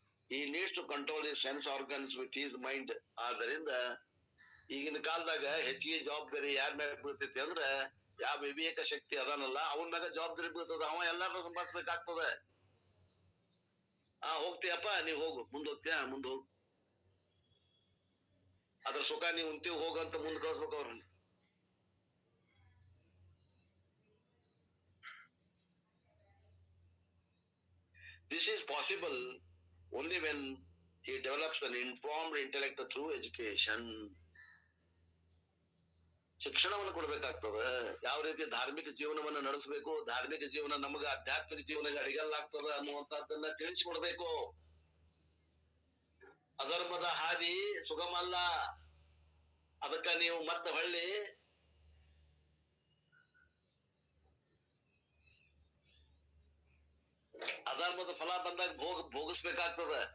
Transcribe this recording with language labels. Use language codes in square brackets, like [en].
[en] He needs to control his sense organs with his mind. [kn] ಆದ್ದರಿಂದ ಈಗಿನ ಕಾಲದಾಗ ಹೆಚ್ಚಿಗೆ ಜವಾಬ್ದಾರಿ ಯಾರ ಮ್ಯಾಗ ಬೀಳ್ತೈತಿ ಅಂದ್ರ ಯಾವ ವಿವೇಕ ಶಕ್ತಿ ಅದಾನಲ್ಲ ಅವನ ಮ್ಯಾಗ ಜವಾಬ್ದಾರಿ ಬೀಳ್ತದ. ಅವ ಎಲ್ಲಾರು ಸಂಭಾಳಿಸ್ಬೇಕಾಗ್ತದ. ಹೋಗ್ತೀಯಪ್ಪ ನೀವ್ ಹೋಗು, ಮುಂದ್ ಹೋಗ್ತೀಯ ಮುಂದ್ ಹೋಗು, ಅದ್ರ ಸುಖ ನೀವ್ ಉಂತೀವ್ ಹೋಗಂತ ಮುಂದ್ ಕಳ್ಸ್ಬೇಕು ಅವ್ರನ್ನ. [en] This is possible only when he develops an informed intellect through education. [kn] ಶಿಕ್ಷಣವನ್ನು ಕೊಡ್ಬೇಕಾಗ್ತದ. ಯಾವ ರೀತಿ ಧಾರ್ಮಿಕ ಜೀವನವನ್ನ ನಡೆಸಬೇಕು, ಧಾರ್ಮಿಕ ಜೀವನ ನಮಗ ಆಧ್ಯಾತ್ಮಿಕ ಜೀವನಕ್ಕೆ ಅಡಿಗಲ್ಲಾಗ್ತದ ಅನ್ನುವಂಥದ್ದನ್ನ ತಿಳಿಸ್ಕೊಡ್ಬೇಕು. ಅಧರ್ಮದ ಹಾದಿ ಸುಗಮ ಅಲ್ಲ. ಅದಕ್ಕ ನೀವು ಮತ್ತೆ ಹೊಳ್ಳಿ ಅಧರ್ಮದ ಫಲ ಬಂದಾಗ ಭೋಗಿಸ್ಬೇಕಾಗ್ತದ.